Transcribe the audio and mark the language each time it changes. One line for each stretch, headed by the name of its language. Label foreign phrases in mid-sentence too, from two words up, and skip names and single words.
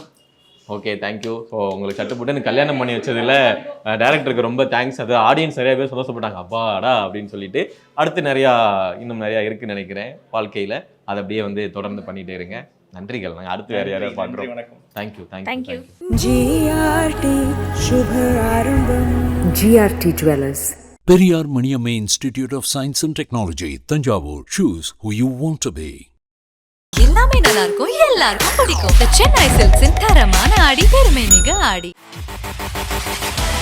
English: okay thank you.
Tamil: ஸோ உங்களுக்கு சட்டுப்பட்டு எனக்கு கல்யாணம் பண்ணி வச்சதில் டேரக்டருக்கு ரொம்ப தேங்க்ஸ். அது ஆடியன்ஸ் நிறைய பேர் சந்தோஷப்பட்டாங்க, அப்பாடா அப்படின்னு சொல்லிட்டு. அடுத்து இன்னும் நிறையா இருக்குன்னு நினைக்கிறேன் வாழ்க்கையில். அதை அப்படியே வந்து தொடர்ந்து பண்ணிகிட்டே இருங்க. நன்றிகள். நாங்கள் அடுத்து வேறு யாரையும் பார்க்குறோம். தேங்க்யூ. GRT சுப ஆரம்பம். GRT Jewelers. Periyar Maniamma Institute of Science and Technology, Tanjavur.
English: Choose who you want to be.
Tamil: எல்லாமே நல்லா இருக்கும், எல்லாருக்கும் பிடிக்கும். The Chennai Silks in தரமான ஆடி பெருமை மிக ஆடி.